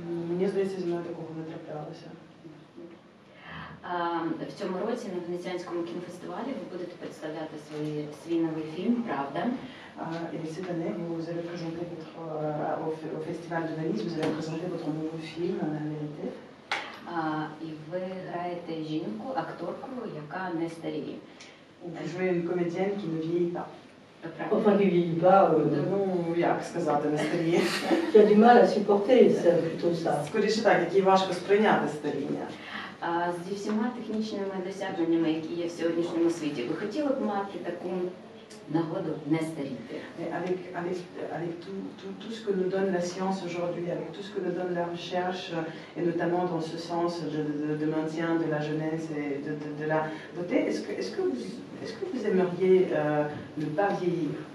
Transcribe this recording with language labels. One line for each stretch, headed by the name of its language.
Ukrainian: Мені здається, зі мною такого не траплялося. В цьому році на Венеціанському кінофестивалі ви будете представляти свій новий фільм «Правда».
French: Et cette année, vous allez présenter au Festival de Venise, vous allez présenter votre nouveau film, La Vérité.
Ukrainian: І ви граєте жінку, акторку, яка не старіє.
French: Vous jouez une comédienne qui ne vieillit pas. Enfin, qui vieillit pas,
Ukrainian: Ну, як сказати, не старіє.
French: qui a du mal à supporter, c'est plutôt ça.
Ukrainian: Скоріше так, який важко сприйняти старіння. Зі всіма технічними досягненнями, які є в сьогоднішньому світі, ви хотіли б мати таку нагоду не старіти?
French: Avec tout ce que nous donne la science aujourd'hui, avec tout ce que nous donne la recherche, et notamment dans ce sens de maintien de la jeunesse et de la beauté, est-ce que vous aimeriez ne pas vieillir?